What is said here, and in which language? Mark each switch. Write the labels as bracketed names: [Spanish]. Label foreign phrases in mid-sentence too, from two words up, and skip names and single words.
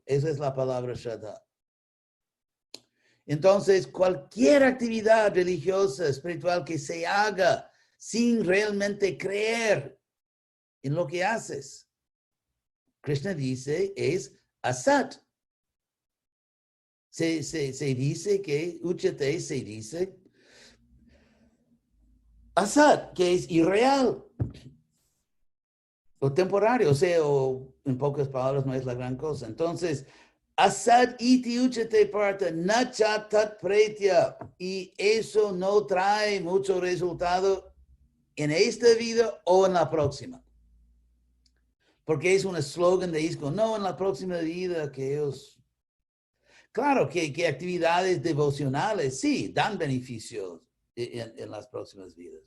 [Spanish] Esa es la palabra Shraddha. Entonces, cualquier actividad religiosa, espiritual que se haga sin realmente creer en lo que haces, Krishna dice, es asat. Se dice que, Uchate se dice, asat, que es irreal o temporario, o sea, o en pocas palabras no es la gran cosa. Entonces, [Sanskrit] असद् इति उच्यते पार्थ न च तत् प्रेत्य, [Spanish] y eso no trae mucho resultado en esta vida o en la próxima. Porque es un eslogan de ISKCON, no, en la próxima vida que ellos... Claro que actividades devocionales sí dan beneficios en las próximas vidas.